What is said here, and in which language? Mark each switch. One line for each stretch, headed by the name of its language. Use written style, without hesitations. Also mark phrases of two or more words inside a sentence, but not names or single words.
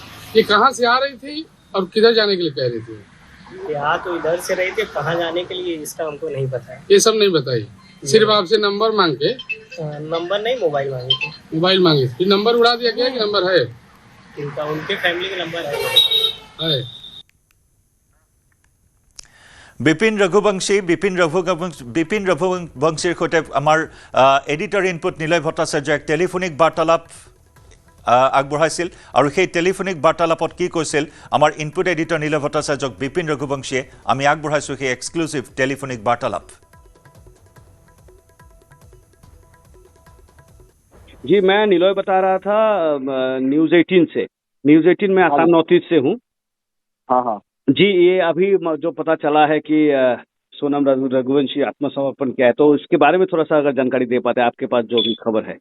Hindi: ये कहाँ से आ रही थी और किधर जाने के लिए कह रही थी? यहाँ तो इधर से रहे थे, कहाँ जाने के लिए इसका हमको नहीं पता है। ये सब नहीं बताइए, सिर्फ आपसे नंबर मांग के? नंबर नहीं, मोबाइल मांगे थे। मोबाइल मांगे थे, नंबर उड़ा दिया गया कि नंबर है? इनका उनके फैमिली का नंबर है।
Assamese: বিপিন ৰঘুবংশীৰ সৈতে আমাৰ
English: editor input
Assamese: নিলয় ভট্টাচাৰ্যই এক টেলিফোনিক বাৰ্তালাপ আগবঢ়াইছিল আৰু সেই টেলিফোনিক বাৰ্তালাপত কি কৈছিল আমাৰ
English: input editor
Assamese: নিলয় ভট্টাচাৰ্যক বিপিন ৰঘুবংশীয়ে আমি আগবঢ়াইছোঁ সেই
English: exclusive telephonic
Assamese: বাৰ্তালাপ।
Hindi: जी, मैं निलय बता रहा था न्यूज 18 से। न्यूज 18 में आसाम नॉर्थ ईस्ट से हूँ। हाँ हाँ जी, ये अभी जो पता चला है कि सोनम रघुवंशी आत्मसमर्पण किया है, तो इसके बारे में थोड़ा सा अगर जानकारी दे पाते हैं, आपके पास जो भी खबर है।